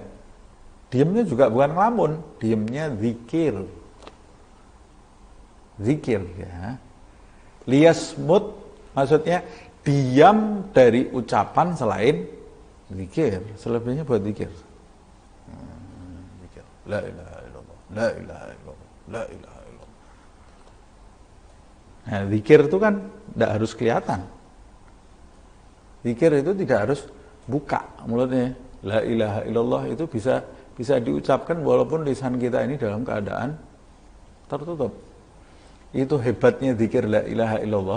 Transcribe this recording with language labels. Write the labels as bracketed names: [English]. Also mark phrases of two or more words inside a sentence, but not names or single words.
[Indonesian] Diamnya juga bukan ngelamun, diamnya zikir. Zikir ya. Liyasmut maksudnya diam dari ucapan selain zikir. Selebihnya buat zikir. Zikir. [Arabic] لا إله إلا الله، لا إله إلا الله، لا إله إلا الله. [Indonesian] Nah, zikir itu kan tidak harus kelihatan. Zikir itu tidak harus buka mulutnya. [Arabic] لا إله إلا الله [Indonesian] itu bisa diucapkan walaupun lisan kita ini dalam keadaan tertutup. Itu hebatnya zikir [Arabic] لا إله إلا الله.